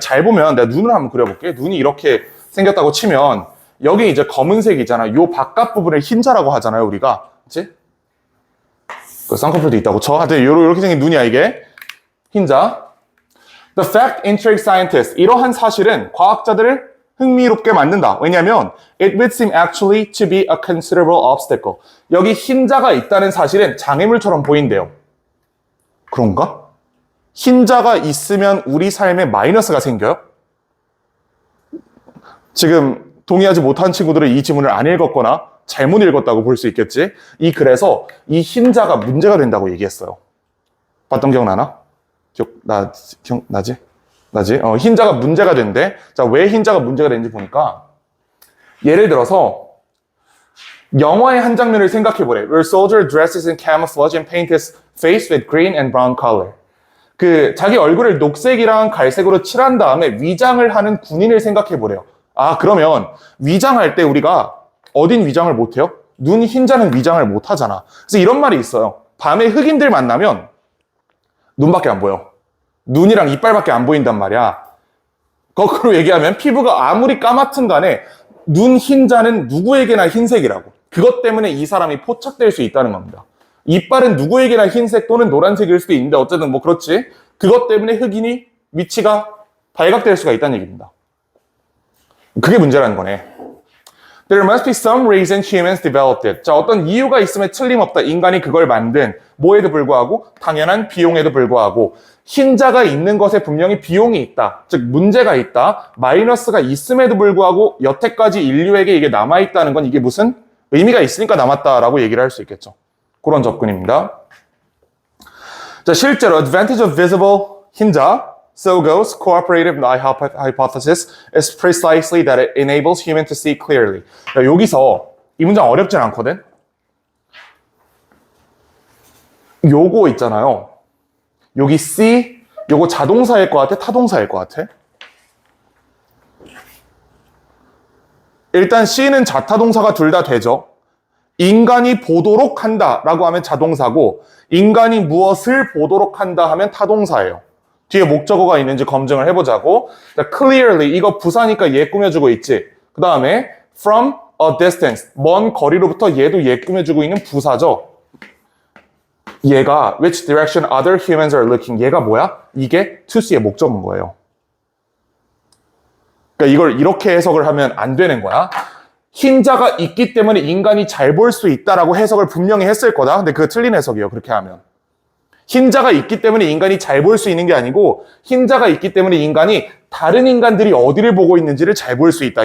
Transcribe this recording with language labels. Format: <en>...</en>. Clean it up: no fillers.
<ko>잘 보면 내가 눈을 한번 그려볼게. 눈이 이렇게 생겼다고 치면 여기 이제 검은색이잖아. 요 바깥 부분을 흰자라고 하잖아요, 우리가. 그치? 그 쌍꺼풀도 있다고 쳐. 하여튼 이렇게 생긴 눈이야, 이게.</ko> <en>흰자. The fact intrigues scientists.</en> <ko>이러한 사실은 과학자들을 흥미롭게 만든다.</ko> <en>왜냐하면 it would seem actually to be a considerable obstacle.</en> <ko>여기 흰자가 있다는 사실은 장애물처럼 보인대요. 그런가? 흰자가 있으면 우리 삶에 마이너스가 생겨요? 지금 동의하지 못한 친구들은 이 지문을 안 읽었거나 잘못 읽었다고 볼 수 있겠지? 그래서 이 흰자가 문제가 된다고 얘기했어요. 봤던 기억나나? 기억나지? 흰자가 문제가 된대. 자, 왜 흰자가 문제가 되는지 보니까, 예를 들어서 영화의 한 장면을 생각해 보래.</ko> <en>Where a soldier dresses in camouflage and paints his face with green and brown color.</en> <ko>자기 얼굴을 녹색이랑 갈색으로 칠한 다음에 위장을 하는 군인을 생각해 보래요. 그러면 위장할 때 우리가 어딘 위장을 못 해요? 눈 흰자는 위장을 못 하잖아. 그래서 이런 말이 있어요. 밤에 흑인들 만나면 눈밖에 안 보여. 눈이랑 이빨밖에 안 보인단 말이야. 거꾸로 얘기하면 피부가 아무리 까맣든 간에 눈 흰자는 누구에게나 흰색이라고. 그것 때문에 이 사람이 포착될 수 있다는 겁니다. 이빨은 누구에게나 흰색 또는 노란색일 수도 있는데 어쨌든 뭐 그렇지. 그것 때문에 흑인이 위치가 발각될 수가 있다는 얘기입니다. 그게 문제라는 거네.</ko> <en>There must be some reason humans developed it.</en> <ko>자, 어떤 이유가 있음에 틀림없다. 인간이 그걸 만든, 뭐에도 불구하고 당연한 비용에도 불구하고 흰자가 있는 것에 분명히 비용이 있다. 즉 문제가 있다. 마이너스가 있음에도 불구하고 여태까지 인류에게 이게 남아있다는 건 이게 무슨 의미가 있으니까 남았다라고 얘기를 할 수 있겠죠. 그런 접근입니다.</ko> <en>자, 실제로 advantage of visible 흰자, so goes cooperative hypothesis is precisely that it enables human to see clearly.</en> <ko>야, 여기서 이 문장 어렵진 않거든. 요거 있잖아요. 여기 see, 요거 자동사일 것 같아? 타동사일 것 같아? 일단 C는 자타동사가 둘 다 되죠. 인간이 보도록 한다라고 하면 자동사고, 인간이 무엇을 보도록 한다 하면 타동사예요. 뒤에 목적어가 있는지 검증을 해보자고. clearly, 이거 부사니까 얘 꾸며주고 있지. 그 다음에 from a distance, 먼 거리로부터 얘도 얘 꾸며주고 있는 부사죠.</ko> <en>얘가 which direction other humans are looking.</en> <ko>얘가 뭐야? 이게 to see의 목적인 거예요. 그러니까 이걸 이렇게 해석을 하면 안 되는 거야. 흰자가 있기 때문에 인간이 잘 볼 수 있다라고 해석을 분명히 했을 거다. 근데 그거 틀린 해석이에요. 그렇게 하면. 흰자가 있기 때문에 인간이 잘 볼 수 있는 게 아니고 흰자가 있기 때문에 인간이 다른 인간들이 어디를 보고 있는지를 잘 볼 수 있다.</ko>